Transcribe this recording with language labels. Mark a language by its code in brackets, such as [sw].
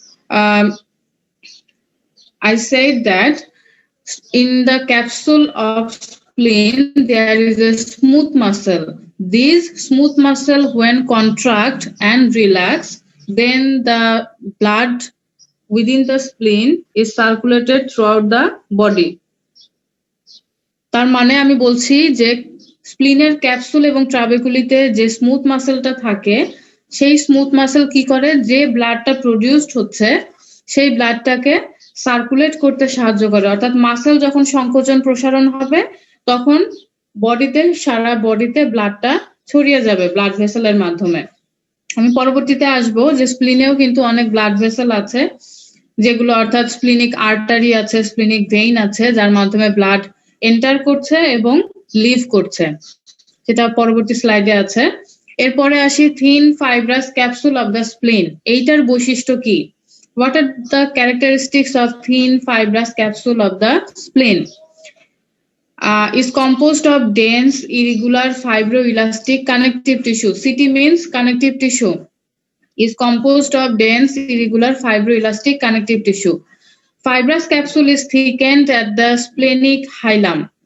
[en] I said that in the capsule of spleen there is a smooth muscle. These smooth muscle when contract and relax, then the blood within the spleen is circulated throughout the body. [bn] তার মানে আমি বলছি যে স্প্লিনের capsule এবং ট্রাবেকুলিতে যে smooth মাসেলটা থাকে সেই smooth muscle কি করে, যে ব্লাডটা প্রডিউসড হচ্ছে সেই ব্লাডটাকে সার্কুলেট করতে সাহায্য করে। অর্থাৎ মাসেল যখন সংকোচন প্রসারণ হবে তখন বডিতে, সারা বডিতে ব্লাডটা ছড়িয়ে যাবে ব্লাড ভেসেলের মাধ্যমে। আমি পরবর্তীতে আসবো যে স্প্লিনেও কিন্তু অনেক ব্লাড ভেসেল আছে, যেগুলো অর্থাৎ স্প্লিনিক আর্টারি আছে, স্প্লিনিক ভেইন আছে, যার মাধ্যমে ব্লাড এন্টার করছে এবং লিভ করছে, যেটা পরবর্তী স্লাইডে আছে। এরপরে আসি [en] Thin fibrous capsule of the spleen. [bn] এইটার বৈশিষ্ট্য কি? [en] What are the characteristics of thin fibrous capsule of the spleen? Is composed of dense irregular fibroelastic connective tissue. CT means connective tissue. Is composed of dense irregular fibroelastic connective tissue. Fibrous capsule is thickened at the splenic hilum.